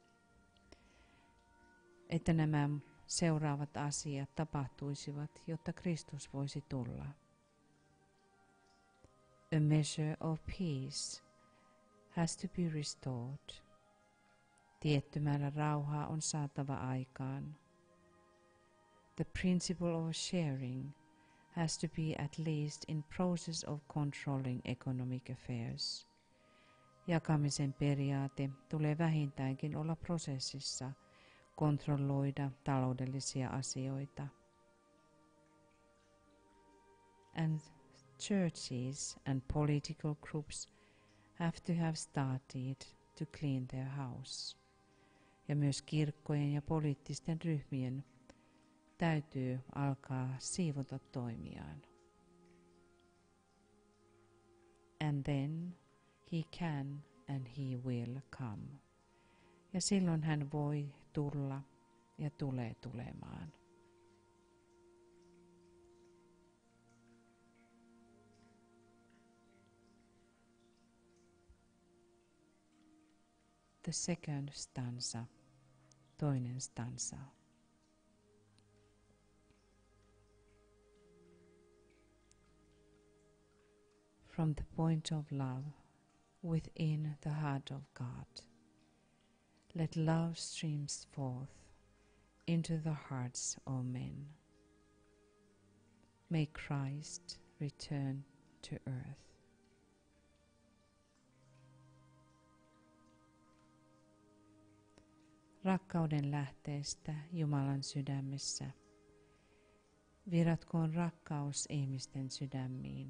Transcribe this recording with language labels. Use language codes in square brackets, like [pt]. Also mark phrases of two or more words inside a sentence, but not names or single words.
[fi] Että nämä seuraavat asiat tapahtuisivat, jotta Kristus voisi tulla. [en] A measure of peace has to be restored. [fi] Tietty määrä rauhaa on saatava aikaan. [en] The principle of sharing has to be at least in process of controlling economic affairs. [fi] Jakamisen periaate tulee vähintäänkin olla prosessissa kontrolloida taloudellisia asioita. [en] And churches and political groups have to have started to clean their house. [fi] Ja myös kirkkojen ja poliittisten ryhmien täytyy alkaa siivota toimiaan. [en] And then he can and he will come. [fi] Ja silloin hän voi tulla ja tulee tulemaan. [en] The second stanza, [fi] toinen stanza. [en] From the point of love within the heart of God, let love streams forth into the hearts of men. May Christ return to earth. [fi] Rakkauden lähteestä Jumalan sydämessä. Virratkoon rakkaus ihmisten sydämiin.